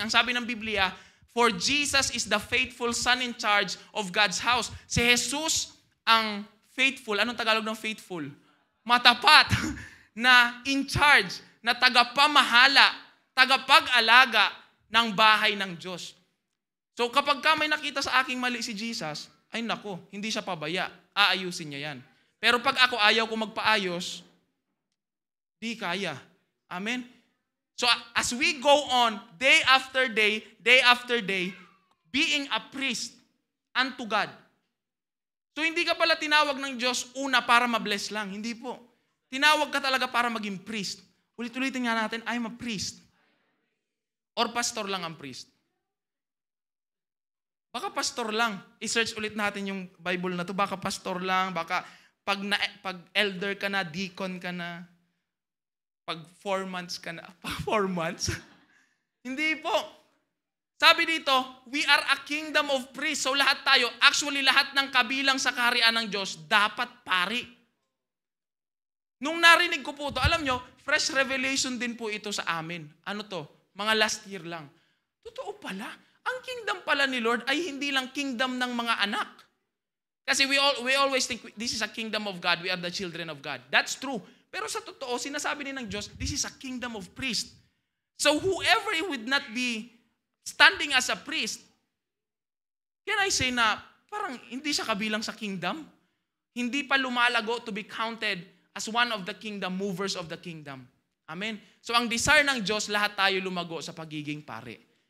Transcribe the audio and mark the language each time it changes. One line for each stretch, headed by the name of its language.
Filipino: Ang sabi ng Biblia,
English: for Jesus is the faithful son in charge of God's house.
Filipino: Si Jesus ang faithful. Anong Tagalog ng faithful? Matapat na in charge, na tagapamahala, tagapag-alaga ng bahay ng Diyos. So kapag may nakita sa aking mali si Jesus, ay nako, hindi siya pabaya. Aayusin niya yan. Pero pag ako ayaw ko magpaayos, di kaya. Amen?
English: So as we go on, day after day, being a priest unto God.
Filipino: So hindi ka pala tinawag ng Diyos una para ma-bless lang. Hindi po. Tinawag ka talaga para maging priest. Ulit-ulitin nga natin,
English: I'm a priest.
Filipino: Or pastor lang ang priest. Baka pastor lang. I-search ulit natin yung Bible na to. Baka pastor lang. Baka pag elder ka na, deacon ka na. Pag 4 months ka na. 4 months? Hindi po. Sabi dito,
English: we are a kingdom of priests.
Filipino: So lahat tayo, actually lahat ng kabilang sa kaharian ng Diyos, dapat pari. Nung narinig ko po ito, alam nyo,
English: fresh revelation
Filipino: din po ito sa amin. Ano to? Mga last year lang. Totoo pala. Ang kingdom pala ni Lord ay hindi lang kingdom ng mga anak. Kasi
English: we always think, this is a kingdom of God, we are the children of God. That's true.
Filipino: Pero sa totoo, sinasabi din ng Diyos,
English: this is a kingdom of priests. So whoever would not be standing as a priest, can I say
Filipino: na parang hindi siya kabilang sa
English: kingdom?
Filipino: Hindi pa lumalago
English: to be counted as one of the kingdom, movers of the kingdom. Amen?
Filipino: So ang desire ng Diyos, lahat tayo lumago sa pagiging pare.